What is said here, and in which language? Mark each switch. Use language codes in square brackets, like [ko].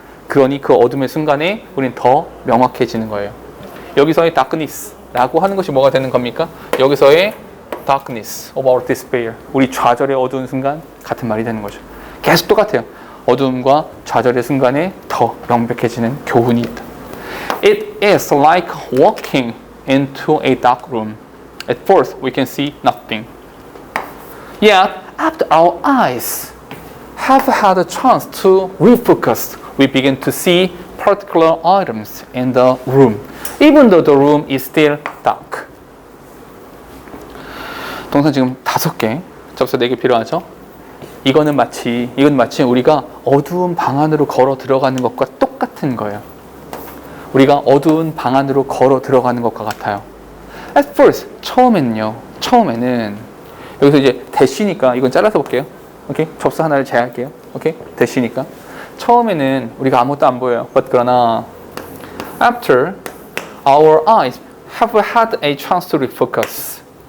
[ko] 그러니 그 어둠의 순간에 우리는 더 명확해지는 거예요. 여기서의 darkness라고 하는 것이 뭐가 되는 겁니까? 여기서의 [en] darkness of our despair, [ko] 우리 좌절의 어두운 순간 같은 말이 되는 거죠. 계속 똑같아요. 어두움과 좌절의 순간에 더 명백해지는 교훈이 있다. [en] It is like walking into a dark room. At first we can see nothing. Yet after our eyes have had a chance to refocus, we begin to see particular items in the room, even though the room is still dark. [ko] 동사 지금 5개, 접수 4개 필요하죠? 이건 마치 우리가 어두운 방 안으로 걸어 들어가는 것과 똑같은 거예요. 우리가 어두운 방 안으로 걸어 들어가는 것과 같아요. [en] At first, [ko] 처음에는 여기서 이제 대시니까 이건 잘라서 볼게요. 오케이? 접수 하나를 제외할게요. 오케이? 대시니까 처음에는 우리가 아무것도 안 보여요. [en] But [ko] 그러나 [en] after our eyes have had a chance to refocus.